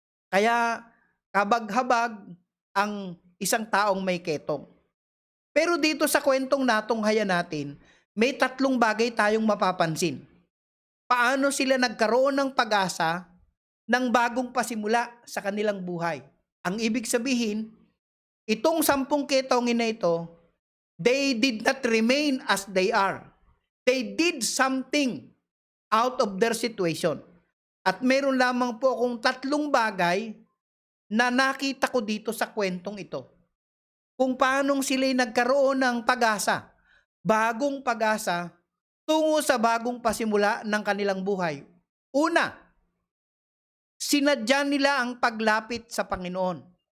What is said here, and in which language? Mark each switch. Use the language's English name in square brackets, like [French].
[Filipino] Kaya kabag-habag ang isang taong may ketong. Pero dito sa kwentong natunghayan natin, may 3 bagay tayong mapapansin. Paano sila nagkaroon ng pag-asa ng bagong pasimula sa kanilang buhay? Ang ibig sabihin, itong 10 ketongin na ito, [English] they did not remain as they are. They did something out of their situation. [Filipino] At meron lamang po akong 3 bagay na nakita ko dito sa kwentong ito. Kung paanong sila'y nagkaroon ng pag-asa, bagong pag-asa, tungo sa bagong pasimula ng kanilang buhay. Una, sinadya nila ang paglapit sa Panginoon.